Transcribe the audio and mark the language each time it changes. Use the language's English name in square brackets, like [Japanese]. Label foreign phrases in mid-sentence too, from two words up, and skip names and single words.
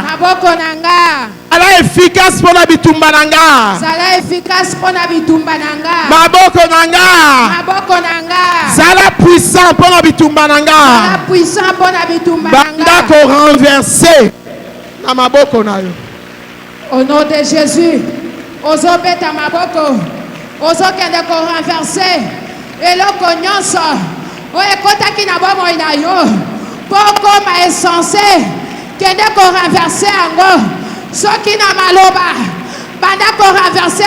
[Lingala] Maboko nanga. Ala [French] efficace pour la [Lingala] bitumba nanga. Zala [French] efficace pour la [Lingala] bitumba nanga. Maboko nanga. Maboko nanga. Zala [French] puissant pour la [Lingala] bitumba nanga. Zala [French] puissant pour la [Lingala] bitumba nanga. Banda ko renverser. Na maboko na yo. [French] Au nom de Jésus, [Lingala] ozo beta maboko, ozo kende ko renverser, eloko nyonso, o ekotaki na bomo ina yo, poko ma insensé, kende ko renverser ango, soki na maloba, banda ko renverser